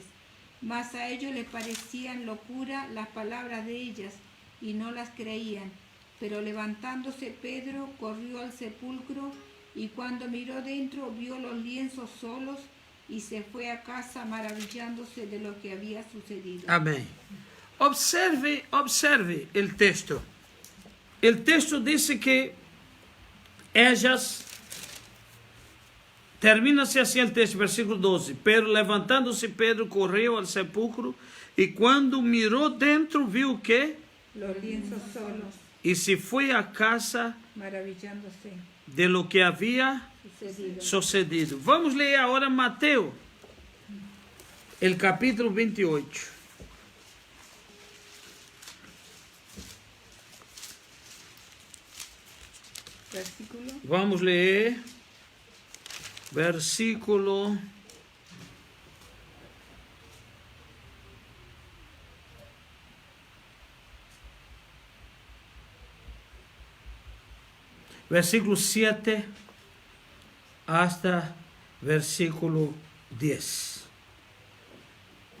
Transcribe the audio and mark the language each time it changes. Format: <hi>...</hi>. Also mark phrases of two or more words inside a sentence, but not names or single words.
<es>Mas a ellos les parecían locura las palabras de ellas, y no las creían. Pero levantándose Pedro, corrió al sepulcro, y cuando miró dentro, vio los lienzos solos, y se fue a casa maravillándose de lo que había sucedido.</es> <pt>Amém. Observe o texto. O texto diz que ellas, termina-se assim o texto, versículo 12. Pero levantando-se Pedro, correu ao sepulcro, e quando mirou dentro, viu o quê?</pt> <es>Los lienzos solos,</es> <pt>E se foi a casa</pt> <es>maravillándose de lo que havia sucedido.</es> <pt>Vamos ler agora Mateus, o capítulo 28. Versículo. Vamos ler versículo 7 hasta versículo 10.</pt>